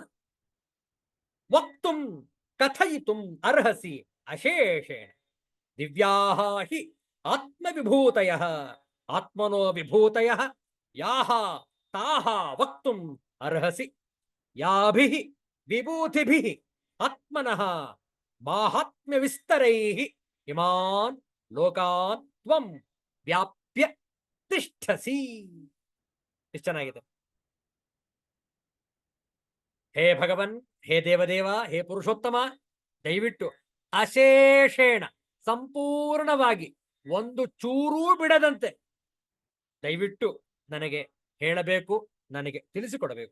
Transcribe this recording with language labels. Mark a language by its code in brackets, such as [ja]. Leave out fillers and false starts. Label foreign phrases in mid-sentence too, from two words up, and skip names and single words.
[sa] ವಕ್ತುಂ ಕಥಯಿತುಂ ಅರ್ಹಸಿ ಅಶೇಷೇಣ ದಿವ್ಯಾಹ ಹಿ ಆತ್ಮವಿಭೂತಯಃ ಆತ್ಮನೋ ವಿಭೂತಯಃ ಯಾಹ ತಾಹ ವಕ್ತುಂ ಅರ್ಹಸಿ ಯಾಭಿಃ ವಿಭೂತಿಭಿಃ ಆತ್ಮನಃ ಮಾಹಾತ್ಮ್ಯ ವಿಸ್ತರೈ ಇಮಾನ್ ಲೋಕಾನ್ ತ್ವಂ ವ್ಯಾಪ್ಯ ತಿಷ್ಠಸಿ. [kn] ಎಷ್ಟು ಚೆನ್ನಾಗಿದೆ. [sa] ಹೇ ಭಗವನ್, ಹೇ ದೇವದೇವ, ಹೇ ಪುರುಷೋತ್ತಮ, [kn] ದಯವಿಟ್ಟು ಅಶೇಷೇಣ ಸಂಪೂರ್ಣವಾಗಿ ಒಂದು ಚೂರೂ ಬಿಡದಂತೆ ದಯವಿಟ್ಟು ನನಗೆ ಹೇಳಬೇಕು, ನನಗೆ ತಿಳಿಸಿಕೊಡಬೇಕು.